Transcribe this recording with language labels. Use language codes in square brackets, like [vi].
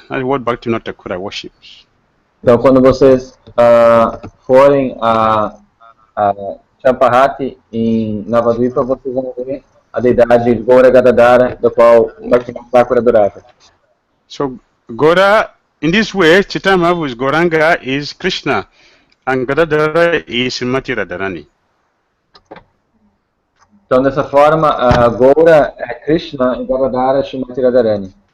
[en] That's what Bhaktivinoda Thakura worships. [pt] Então quando vocês forem a Champahati em Navadvipa, vocês vão ver a deidade Gora Gadadhara, do qual Bhaktivinoda Thakura adorava. [en] So Gora, in this way, Chaitanya Mahaprabhu's Goranga is Krishna, and Gadadhara is Srimati Radharani. [pt] Então dessa forma, a Gora é Krishna e Gadadhara é Srimati Radharani.